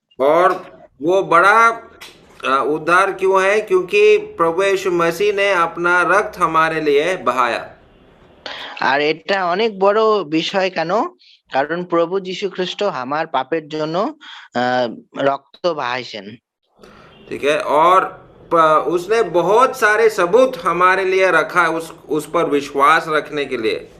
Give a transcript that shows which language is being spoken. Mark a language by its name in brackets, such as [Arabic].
[Hindi] और वो बड़ा उद्धार क्यों है, क्योंकि प्रभु यीशु मसीह ने अपना रक्त हमारे लिए बहाया। [Bangla] আর এটা অনেক বড় বিষয় কেন, কারণ প্রভু যীশু খ্রিস্ট আমার পাপের জন্য রক্ত বহাইছেন। [Hindi] ठीक है, और उसने बहुत सारे सबूत हमारे लिए रखा उस पर विश्वास रखने के लिए।